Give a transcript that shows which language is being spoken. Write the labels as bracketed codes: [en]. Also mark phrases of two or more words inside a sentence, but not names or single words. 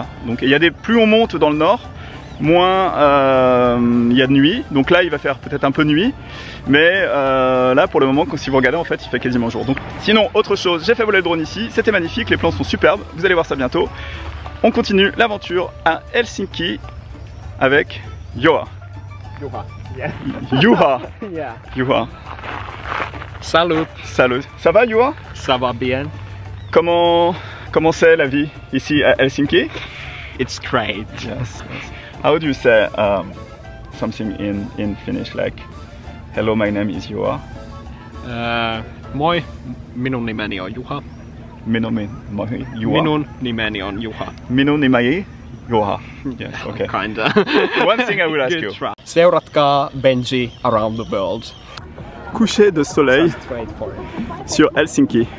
[fr] Donc il y a plus on monte dans le Nord, moins il y a de nuit. Donc là, il va faire peut-être un peu nuit. Mais là, pour le moment, si vous regardez, en fait, il fait quasiment jour. Donc, sinon, autre chose, j'ai fait voler le drone ici. C'était magnifique, les plans sont superbes. Vous allez voir ça bientôt. On continue l'aventure à Helsinki avec Juha. [en] Juha. Yeah. Juha. Yeah. Juha. [fr] Salut. Salut. Ça va, Juha? Ça va bien? Comment c'est la vie ici à Helsinki? [en] It's great. Yes. How do you say something in Finnish, like hello, my name is Juha? [fi] Moi, minun nimeni on Juha. Minun nimeni on Juha. Minun nimeni Juha. [en] Yes, okay. Kinda. One thing I will ask you. Seuratkaa Benji around the world. [fr] Coucher de soleil sur Helsinki.